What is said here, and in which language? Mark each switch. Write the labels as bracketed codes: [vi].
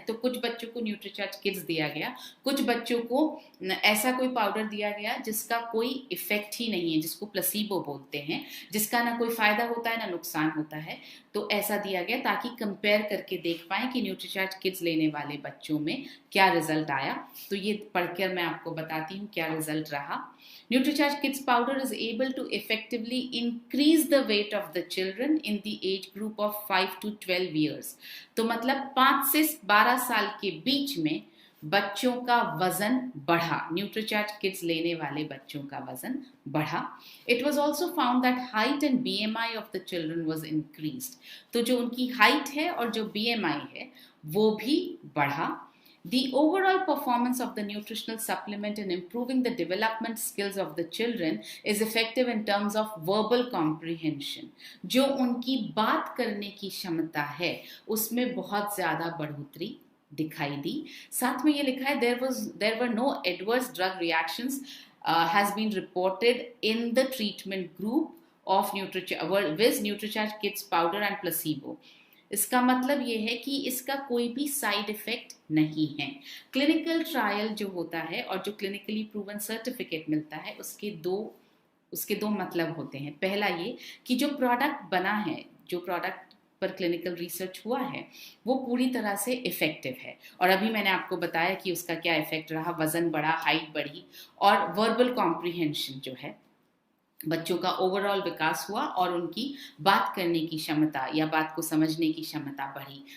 [hi] तो कुछ बच्चों को न्यूट्रीचार्ज किड्स दिया गया, कुछ बच्चों को ऐसा कोई पाउडर दिया गया जिसका कोई इफेक्ट ही नहीं है, जिसको प्लेसिबो बोलते हैं, जिसका ना कोई फायदा होता है ना नुकसान होता है। तो ऐसा दिया गया ताकि कंपेयर करके देख पाएं कि न्यूट्रीचार्ज किड्स लेने वाले बच्चों में क्या रिजल्ट आया। तो ये पढ़कर मैं आपको बताती हूँ क्या रिजल्ट रहा। [en] Nutricharge Kids powder is able to effectively increase the weight of the children in the age group of 5 to 12 years. [hi] तो मतलब 5 से 12 साल के बीच में बच्चों का वजन बढ़ा, न्यूट्रीचार्ज किड्स लेने वाले बच्चों का वजन बढ़ा। [en] It was also found that height and BMI of the children was increased. [hi] तो जो उनकी हाइट है और जो BMI है वो भी बढ़ा। [en] The overall performance of the nutritional supplement in improving the development skills of the children is effective in terms of verbal comprehension. [hi] जो उनकी बात करने की क्षमता है उसमें बहुत ज़्यादा बढ़ोतरी दिखाई दी। साथ में ये लिखा है [en] there were no adverse drug reactions has been reported in the treatment group of NutriCharge Kids powder and placebo. [hi] इसका मतलब ये है कि इसका कोई भी साइड इफेक्ट नहीं है। क्लिनिकल ट्रायल जो होता है और जो क्लिनिकली प्रूवन सर्टिफिकेट मिलता है उसके दो मतलब होते हैं। पहला ये कि जो प्रोडक्ट बना है, जो प्रोडक्ट पर क्लिनिकल रिसर्च हुआ है वो पूरी तरह से इफेक्टिव है, और अभी मैंने आपको बताया कि उसका क्या इफेक्ट रहा, वजन बढ़ा, हाइट बढ़ी और वर्बल कॉम्प्रिहेंशन जो है बच्चों का ओवरऑल विकास हुआ और उनकी बात करने की क्षमता या बात को समझने की क्षमता बढ़ी।